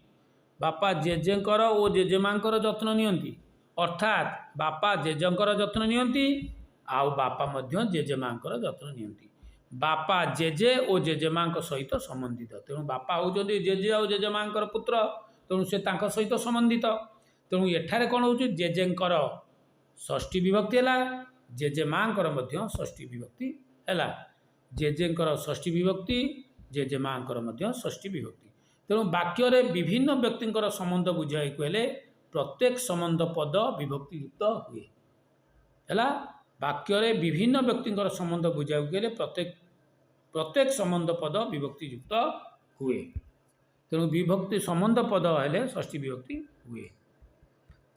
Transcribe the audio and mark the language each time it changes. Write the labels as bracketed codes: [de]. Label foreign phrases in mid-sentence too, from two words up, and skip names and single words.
[or] ବାପା ଜେଜେଙ୍କର ଓ ଜେଜେମାଙ୍କର ଯତ୍ନ ନିଅନ୍ତି ଅର୍ଥାତ ବାପା ଜେଜେଙ୍କର ଯତ୍ନ ନିଅନ୍ତି ଆଉ ବାପା ମଧ୍ୟ ଜେଜେମାଙ୍କର ଯତ୍ନ ନିଅନ୍ତି। ବାପା ଜେଜେ ଓ ଜେଜେମାଙ୍କ ସହିତ ସମ୍ବନ୍ଧିତ। ତେଣୁ ବାପା ହେଉଛନ୍ତି ଜେଜେ ଔର ଜେଜେମାଙ୍କର ପୁତ୍ର ତେଣୁ ସେ ତାଙ୍କ ସହିତ ସମ୍ବନ୍ଧିତ। ତେଣୁ ଏଠାରେ କଉଣ ହେଉଛି ଜେଜେଙ୍କର ଷଷ୍ଠୀ ବିଭକ୍ତି ହୈ ଜେଜେମାଙ୍କର ମଧ୍ୟ ଷଷ୍ଠୀ ବିଭକ୍ତି ହୈ। ଜେଜେଙ୍କର ଷଷ୍ଠୀ ବିଭକ୍ତି ଜେଜେମାଙ୍କର ମଧ୍ୟ ଷଷ୍ଠୀ ବିଭକ୍ତି। ତେଣୁ ବାକ୍ୟ ବିଭିନ୍ନ ବ୍ୟକ୍ତିଙ୍କର ସମ୍ବନ୍ଧ ବୁଝାଇ ହେଲେ ପ୍ରତ୍ୟେକ ସମ୍ବନ୍ଧ ପଦ ବିଭକ୍ତିଯୁକ୍ତ ହୁଏ ହୈ। ବାକ୍ୟ ବିଭିନ୍ନ ବ୍ୟକ୍ତିଙ୍କର ସମ୍ବନ୍ଧ ବୁଝାଇ ହେଲେ ପ୍ରତ୍ୟେକ ସମ୍ବନ୍ଧ ପଦ ବିଭକ୍ତିଯୁକ୍ତ ହୁଏ। ତେଣୁ ବିଭକ୍ତି ସମ୍ବନ୍ଧ ପଦ ହେଲେ ଷଷ୍ଠୀ ବିଭକ୍ତି ହୁଏ।